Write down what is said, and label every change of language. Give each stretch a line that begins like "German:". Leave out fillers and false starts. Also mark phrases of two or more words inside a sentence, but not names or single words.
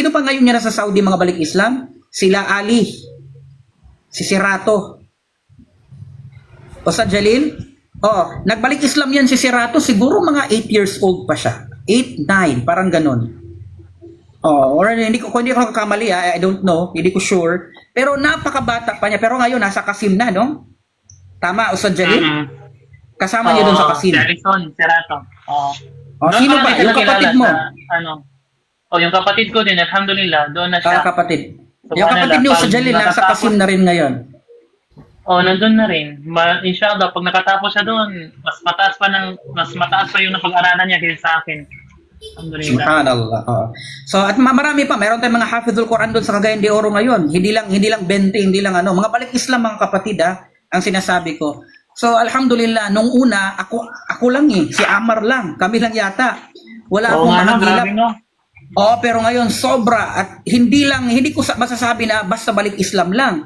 Filipino: Sino pa ngayon niya sa Saudi mga balik Islam? Sila Ali, si Sirato, Ustad Jalil. Nagbalik Islam yan si Sirato, siguro mga
English: 8 years old
Filipino: pa siya. 8, 9, parang ganun. Or kung hindi ako nakakamali,
English: I don't know,
Filipino: hindi ko sure. Pero napakabata pa niya. Pero ngayon, nasa Qasim na, no? Tama, Ustad Jalil? Kasama niya doon sa Qasim. Si Alison, Serato. Sino ba? Yung kapatid mo? Yung kapatid ko din, alhamdulillah, doon na siya. Kapatid. Yung kapatid niyo sa Jalil, nasa Qasim na rin ngayon. Nandun na rin. Inshallah, pag nakatapos siya doon, mas mataas pa yung napag-aralan niya kaysa sa akin. Alhamdulillah. Subhanallah. So at marami pa, meron tayong mga Hafizul Quran doon sa Cagayan de Oro ngayon. Hindi lang 20, hindi lang mga balik Islam mga kapatid ang sinasabi ko. So alhamdulillah, nung una ako lang si Amar lang, kami lang yata. Wala akong mahagilap. Pero ngayon sobra at hindi ko masasabi na basta balik Islam lang.